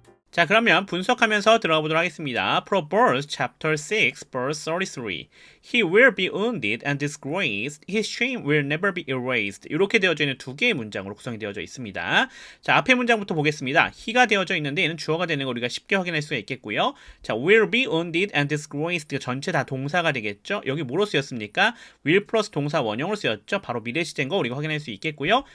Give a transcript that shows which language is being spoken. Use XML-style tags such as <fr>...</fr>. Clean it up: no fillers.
<ko>자, 그러면 분석하면서 들어가 보도록 하겠습니다.</ko> <en>Proverbs chapter 6 verse 33. He will be wounded and disgraced. His shame will never be erased.</en> <ko>이렇게 되어져 있는 두 개의 문장으로 구성이 되어져 있습니다. 자, 앞에 문장부터 보겠습니다. he가 되어져 있는데 얘는 주어가 되는 거 우리가 쉽게 확인할 수가 있겠고요.</ko> <en>자, will be wounded and disgraced</en> <ko>전체 다 동사가 되겠죠. 여기 뭐로 쓰였습니까? will 플러스 동사 원형으로 쓰였죠. 바로 미래 시제인 거 우리가 확인할 수 있겠고요.</ko>